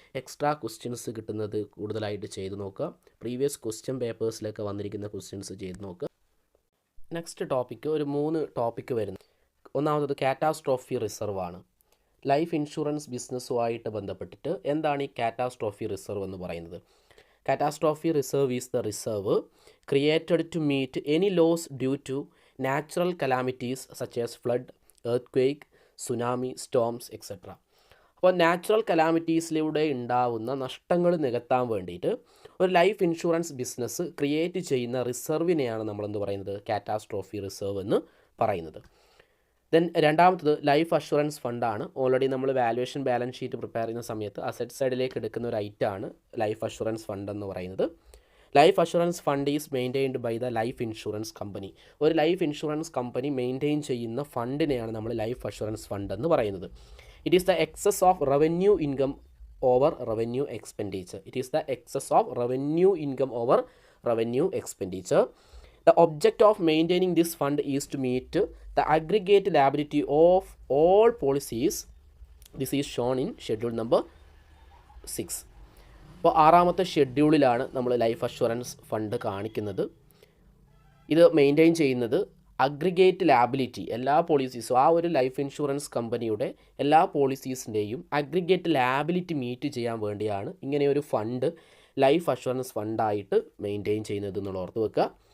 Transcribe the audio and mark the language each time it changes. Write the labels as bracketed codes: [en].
[ml] Extra questions കിട്ടുന്നത് കൂടുതലായിട്ട് ചെയ്ത് നോക്കുക. പ്രീവിയസ് ക്വസ്റ്റ്യൻ പേപ്പേഴ്സിലൊക്കെ വന്നിരിക്കുന്ന ക്വസ്റ്റ്യൻസ് ചെയ്ത് നോക്കുക. നെക്സ്റ്റ് ടോപ്പിക്ക് ഒരു 3 ടോപ്പിക്ക് വരുന്നു. ഒന്നാമത് കാറ്റാസ്ട്രോഫി റിസർവ് ആണ്. ലൈഫ് ഇൻഷുറൻസ് ബിസിനസ്സുമായിട്ട് ബന്ധപ്പെട്ടിട്ട് എന്താണ് ഈ കാറ്റാസ്ട്രോഫി റിസർവ് എന്ന് പറയുന്നത്? [en] Catastrophe reserve is the reserve created to meet any loss due to natural calamities such as flood, earthquake, tsunami, storms, etc. [ml] അപ്പോൾ നാച്ചുറൽ കലാമിറ്റീസിലൂടെ ഉണ്ടാവുന്ന നഷ്ടങ്ങൾ നികത്താൻ വേണ്ടിയിട്ട് ഒരു ലൈഫ് ഇൻഷുറൻസ് ബിസിനസ് ക്രിയേറ്റ് ചെയ്യുന്ന റിസർവിനെയാണ് നമ്മളെന്ത് പറയുന്നത്? കാറ്റാസ്ട്രോഫി റിസർവ് എന്ന് പറയുന്നത്. ദെൻ രണ്ടാമത്തത് ലൈഫ് അഷുറൻസ് ഫണ്ടാണ്. ഓൾറെഡി നമ്മൾ വാല്യുവേഷൻ ബാലൻസ് ഷീറ്റ് പ്രിപ്പയർ ചെയ്യുന്ന സമയത്ത് അസറ്റ് സൈഡിലേക്ക് എടുക്കുന്ന ഒരു ഐറ്റമാണ് ലൈഫ് അഷുറൻസ് ഫണ്ട് എന്ന് പറയുന്നത്. [en] Life assurance fund is maintained by the life insurance company. [ml] ഒരു ലൈഫ് ഇൻഷുറൻസ് കമ്പനി മെയിൻറ്റെയിൻ ചെയ്യുന്ന ഫണ്ടിനെയാണ് നമ്മൾ ലൈഫ് അഷുറൻസ് ഫണ്ട് എന്ന് പറയുന്നത്. [en] It is the excess of revenue income over revenue expenditure. It is the excess of revenue income over revenue expenditure. The object of maintaining this fund is to meet the aggregate liability of all policies. This is shown in schedule number 6. [ml] അപ്പോൾ 6ാമത്തെ ഷെഡ്യൂളിലാണ് നമ്മൾ life assurance fund കാണിക്കുന്നത്. ഇത് maintain ചെയ്യുന്നത് aggregate liability, എല്ലാ പോളിസീസും ആ ഒരു life insurance കമ്പനിയുടെ എല്ലാ പോളിസീസിൻ്റെയും അഗ്രിഗേറ്റ് ലാബിലിറ്റി മീറ്റ് ചെയ്യാൻ വേണ്ടിയാണ് ഇങ്ങനെയൊരു ഫണ്ട് ലൈഫ് അഷുറൻസ് ഫണ്ടായിട്ട് മെയിൻറ്റെയിൻ ചെയ്യുന്നത് എന്നുള്ള ഓർത്ത് വെക്കുക.